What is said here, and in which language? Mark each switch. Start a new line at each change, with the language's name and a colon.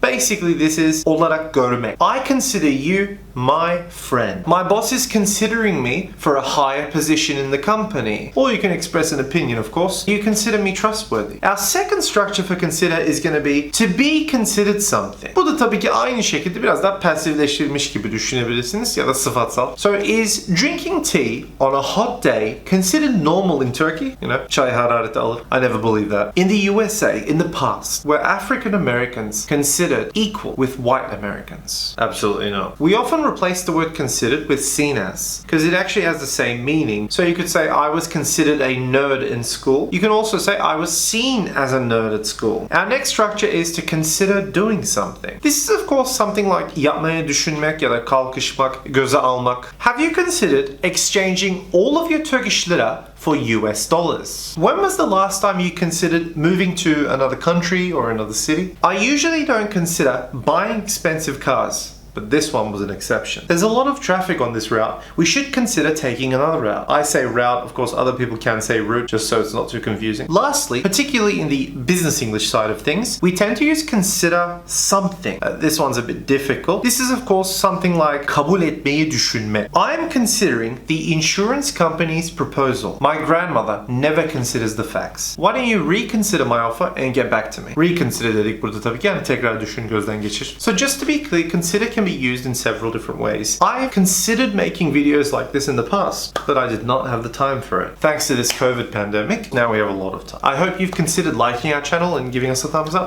English: Basically this is
Turkish: olarak görmek.
English: I consider you my friend. My boss is considering me for a higher position in the company. Or you can express an opinion, of course. You consider me trustworthy. Our second structure for consider is going to be considered something.
Turkish: Bu da tabii ki aynı şekilde biraz daha pasifleştirilmiş gibi düşünebilirsiniz ya da sıfatsal.
English: So is drinking tea on a hot day considered normal in Turkey? You know,
Turkish: çay harareti alır.
English: I never believe that. In the USA, in the past, were African Americans considered equal with white Americans? Absolutely not. We often replace the word considered with seen as, because it actually has the same meaning. So you could say, I was considered a nerd in school. You can also say, I was seen as a nerd at school. Our next structure is to consider doing something. This is of course something like
Turkish: yapmaya düşünmek ya da kalkışmak, göze almak.
English: Have you considered exchanging all of your Turkish lira for US dollars? When was the last time you considered moving to another country or another city? I usually don't consider buying expensive cars, but this one was an exception. There's a lot of traffic on this route. We should consider taking another route. I say route, of course other people can say route, just so it's not too confusing. Lastly, particularly in the business English side of things, we tend to use consider something. This one's a bit difficult. This is of course something like
Turkish: kabul etmeyi düşünme.
English: I'm considering the insurance company's proposal. My grandmother never considers the facts. Why don't you reconsider my offer and get back to me?
Turkish: Reconsider dedik burada tabii ki, yani tekrar düşün, gözden geçir.
English: So just to be clear, consider can be used in several different ways. I have considered making videos like this in the past, but I did not have the time for it. Thanks to this COVID pandemic, now we have a lot of time. I hope you've considered liking our channel and giving us a thumbs up.